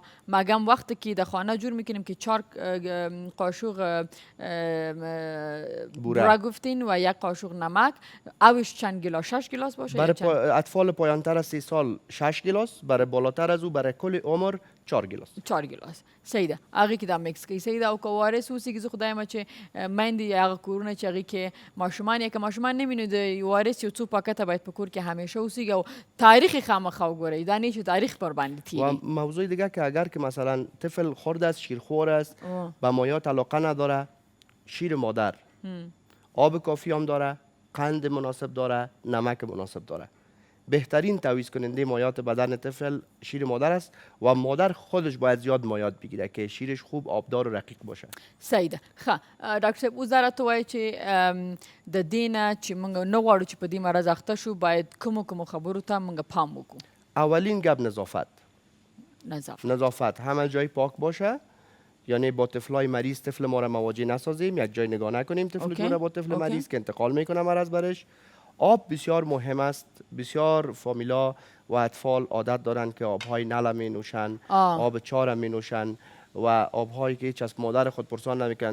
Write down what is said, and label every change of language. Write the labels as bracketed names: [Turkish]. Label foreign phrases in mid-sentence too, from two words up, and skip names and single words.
[Persian] مگم وقتی که در خانه جور میکنیم که 4 قاشق بوره گفتین و 1 قاشق نمک، اوش چند گلاس؟ 6 گلاس باشه؟ برای اطفال پایانتر از 3 سال 6 گلاس، برای بالاتر از او برای کل عمر 4 گلاس. 4 گلاس. [Pashto] سیده. هغه کې دا میکس کوي. سیده او که وارث اوسي که زه خدای مه چې میندې هغه کورونه چې هغې کې ماشومان یا که ماشومان نه وي نو د وارث یو څو پاکټه باید په کور کې همیشه اوسیږي او تاریخ یې خامخا وګورئ، دا نه چې تاریخ پر باندې تیری. [Persian] و موضوع دیگه که اگر که مثلا طفل خرد است، شیرخوار است، به مایات علاقه نداره، شیر مادر آب کافی هم داره، قند مناسب داره، نمک مناسب داره، بهترین تعویض کننده مایات بدن طفل شیر مادر است و مادر خودش باید زیاد مایات بگیره که شیرش خوب آبدار و رقیق باشه. [Pashto] صحیح ده. ښه ډاکټر صاحب اوس دا راته وایي چې د دې نه چې موږ نه غواړو چې په دې مرض اخته شو، باید کومو خبرو ته موږ پام وکړو؟ [Persian] اولین گپ نظافت همه جای پاک باشه، یعنی با طفلای مریض طفل ما را مواجه نسازیم، یک جای نگاه نکنیم طفل جور با طفل مریض که انتقال میکنه مرض برش. آب بسیار مهم است. بسیار فامیلا و اطفال عادت دارند که آبهای نل می نوشن، آب چار می نوشن و آبهایی که هیچ از مادر خود پرسان نمیکنن.